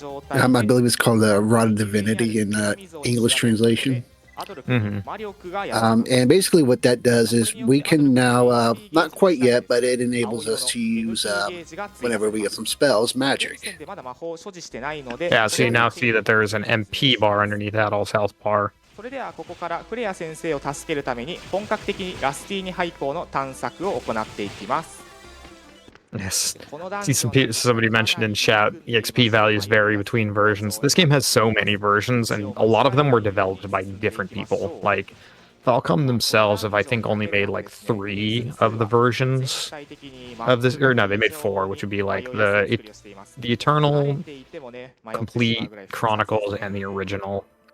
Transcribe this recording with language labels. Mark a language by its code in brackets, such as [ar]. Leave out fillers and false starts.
[en] I believe it's called the Rod of Divinity in English translation. Mm-hmm. And basically what that does is we can now, not quite yet, but it enables us to use, whenever we get some spells, magic. Yeah, so you now see that there's an MP bar underneath Adol's health bar. [ja] それではここからクレア先生を助けるために本格的にラスティーニ廃校の探索を行っていきます。 [en] Yes. See somebody mentioned in chat, EXP values vary between versions. This game has so many versions, and a lot of them were developed by different people. Like, Falcom themselves have, I think, only made like 3 of the versions of this, or no, they made 4, which would be like the Eternal, Complete, Chronicles, and the original.